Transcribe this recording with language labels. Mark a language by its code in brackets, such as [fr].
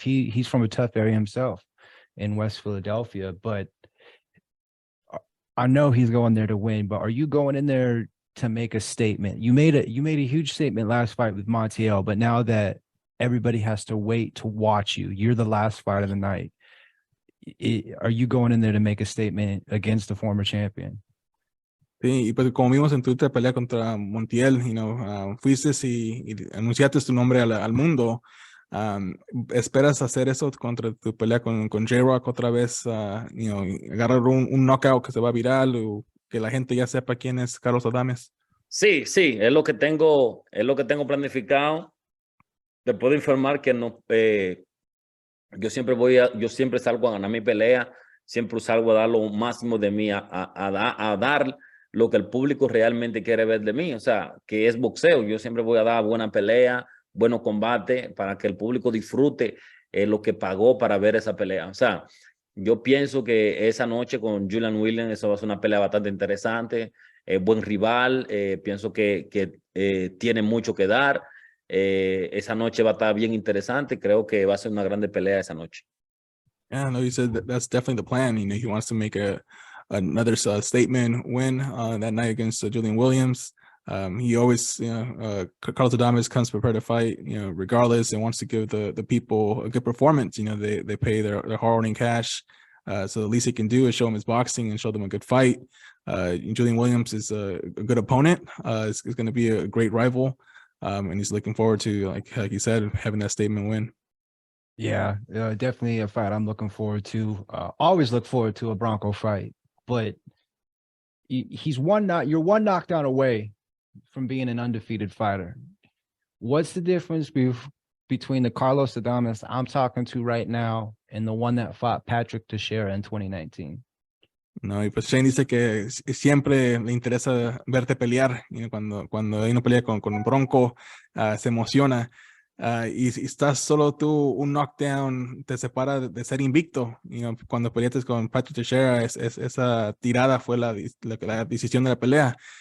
[en] He's from a tough area himself in West Philadelphia, but I know he's going there to win. But are you going in there to make a statement? You made a huge statement last fight with Montiel, but now that everybody has to wait to watch you, you're the last fight of the night. Are you going in there to make a statement against the former champion? [es] Sí, y pues como vimos en tu última pelea contra Montiel, [en] you know, [es] fuiste y anunciaste tu nombre al mundo. ¿Esperas hacer eso contra tu pelea con J-Rock otra vez? [en] You know, [es] agarrar un knockout que se va viral o que la gente ya sepa quién es Carlos Adames. Sí, es lo que tengo planificado. Te puedo informar que no, yo siempre salgo a ganar mi pelea, siempre salgo a dar lo máximo de mí, a dar lo que el público realmente quiere ver de mí, o sea, que es boxeo. Yo siempre voy a dar buena pelea, buenos combates, para que el público disfrute lo que pagó para ver esa pelea. O sea, yo pienso que esa noche con Julian Williams, eso va a ser una pelea bastante interesante, buen rival, pienso que tiene mucho que dar. Esa noche va a estar bien interesante, creo que va a ser una grande pelea esa noche. [en] Yeah, no, he said that's definitely the plan. You know, he wants to make another statement win that night against Julian Williams. He always, you know, Carlos Adames comes prepared to fight, you know, regardless, and wants to give the people a good performance. You know, they pay their hard-earned cash, so the least he can do is show them his boxing and show them a good fight. Julian Williams is a good opponent. Is going to be a great rival, and he's looking forward to, like you said, having that statement win. Yeah, definitely a fight I'm looking forward to. Always look forward to a Bronco fight, but you're one knockdown away from being an undefeated fighter. What's the difference between the Carlos Adames I'm talking to right now and the one that fought Patrick Teixeira in 2019? [es] No, y pues Shane dice que siempre le interesa verte pelear. [en] You know, [es] cuando hay una pelea con Bronco, se emociona. Y estás solo tú, un knockdown te separa de ser invicto. [en] You know, [es] cuando peleaste con Patrick Teixeira, esa tirada fue la decisión de la pelea.